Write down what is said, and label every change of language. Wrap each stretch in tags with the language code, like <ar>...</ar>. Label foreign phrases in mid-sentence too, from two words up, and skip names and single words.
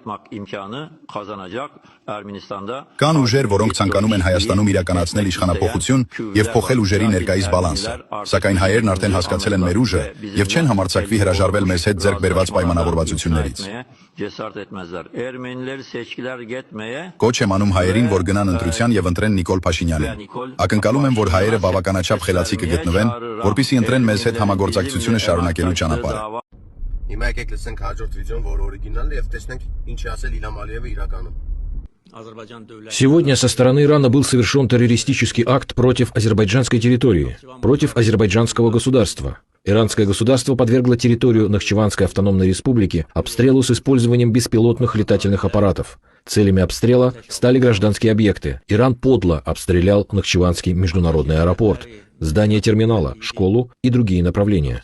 <hy>Կան ուժեր, որոնք ցանկանում են Հայաստանում իրականացնել իշխանափոխություն եւ փոխել ուժերի ներկայիս բալանսը, սակայն հայերն արդեն հասկացել են մեր ուժը եւ չեն համարձակվի հրաժարվել մեզ հետ ձեռք բերված պայմանավորվածություններից։ Կոչ եմ անում հայերին, որ գնան ընտրության եւ ընտրեն Նիկոլ Փաշինյանին։ Ակնկալում եմ, որ հայերը բավականաչափ խելացի կգտնվեն, որպեսզի ընտրեն մեզ հետ համագործակցությունը շարունակելու ճանապարհը։ Հիմա եկեք լսենք հաջորդ վիդեոն, որը օրիգինալն է, եւ տեսնենք ինչ է ասել Իլհամ Ալիևը իրականում։</hy> <ru>Сегодня со стороны Ирана был совершен террористический акт против азербайджанской территории, против азербайджанского государства. Иранское государство подвергло территорию Нахчеванской автономной республики обстрелу с использованием беспилотных летательных аппаратов. Целями обстрела стали гражданские объекты. Иран подло обстрелял Нахчеванский международный аэропорт, здание терминала, школу и другие направления.</ru>